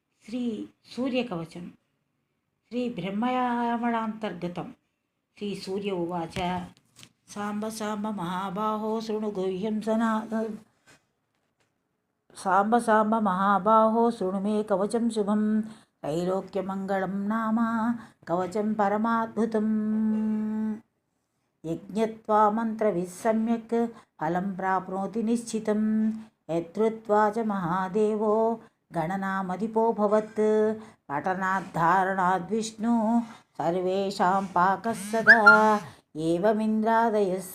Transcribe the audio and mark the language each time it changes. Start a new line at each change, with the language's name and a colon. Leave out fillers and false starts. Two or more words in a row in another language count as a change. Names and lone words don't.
Sanskrit: శ్రీ సూర్యకవచం శ్రీ బ్రహ్మయామళాంతర్గతం. శ్రీ సూర్య ఉవాచ సాంబ సాంబ మహాబాహో శృణు గుహ్యం సాంబ సాంబ మహాబాహో శృణు మే కవచం శుభం त्रैलोक्यमङ्गलं नाम कवचं परमाद्भुतं यज्ञत्वा मन्त्रभिः सम्यक् फलं प्राप्नोति निश्चितं यद्धृत्वा च महादेवो गणनामधिपो भवत् पठनाद्धारणाद्विष्णु सर्वेषां पाकः सदा एवमिन्द्रादयः